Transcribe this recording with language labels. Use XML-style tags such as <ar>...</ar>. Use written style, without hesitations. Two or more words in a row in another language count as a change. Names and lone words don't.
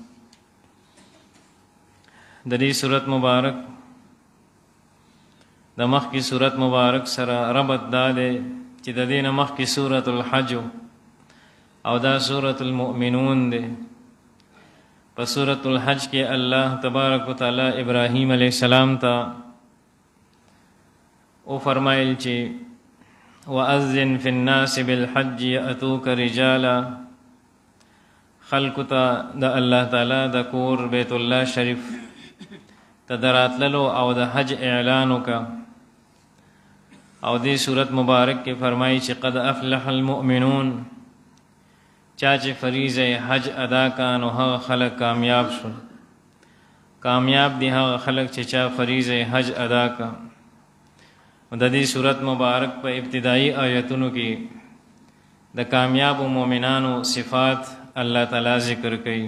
<ps>د دې سورت مبارک د مخکې سورت مبارک سره ربط دا دی چې د دې نه مخکې سورۃ الحج او دا سورۃ المؤمنون دی. په سورۃ الحج کې الله</ps> <ar>تبارک وتعالى</ar> <ps>ابراهیم</ps> <ar>علیه السلام</ar> <ps>ته او فرمایل چې</ps> <ar>وَأَذِّنْ فِي النَّاسِ بِالْحَجِّ يَأْتُوكَ رِجَالًا،</ar> <ps>خلق ته د الله تعالی د کور بیت الله شریف ته دراتللو او د حج اعلان وکړه. او دې سورت مبارک کې فرمایي چې</ps> <ar>قد افلح المؤمنون،</ar> <ps>چا چې فریضه حج ادا کړه نو هغه خلک کامیاب شول. کامیاب دي هغه خلک چې چا فریضه حج ادا کړه. د دې سورت مبارک په ابتدایي آیتونو کې د کامیاب مؤمنانو صفات الله تعالی ذکر کوي.</ps>